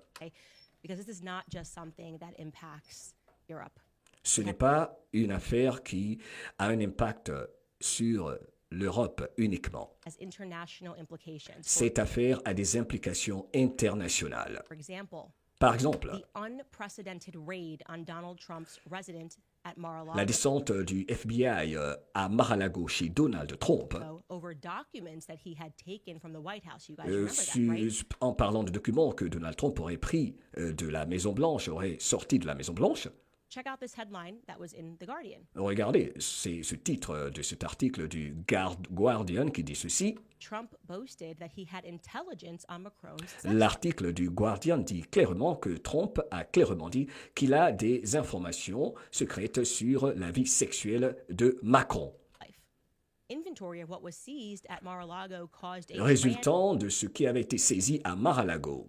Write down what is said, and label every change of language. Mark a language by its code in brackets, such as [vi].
[en] Okay? Because this is not just something that impacts Europe. [fr] Ce n'est pas une affaire qui a un impact sur l'Europe uniquement. [en] Has international implications. [fr] Cette affaire a des implications internationales. [en] For example, [fr] Par exemple, [en] the unprecedented raid on Donald Trump's residence at Mar-a-Lago [fr] la descente du FBI à Mar-a-Lago chez Donald Trump, [en] over documents that he had taken from the White House. You guys remember that, right? [fr] en parlant de documents que Donald Trump aurait pris de la Maison-Blanche, aurait sorti de la Maison-Blanche. [en] Check out this headline that was in The Guardian. [fr] Regardez, c'est ce titre de cet article du Guardian qui dit ceci. [en] Trump boasted that he had intelligence on Macron's sex. [fr] L'article du Guardian dit clairement que Trump a clairement dit qu'il a des informations secrètes sur la vie sexuelle de Macron. [en] Inventory of what was seized at Mar-a-Lago caused a [fr] Résultant de ce qui avait été saisi à Mar-a-Lago.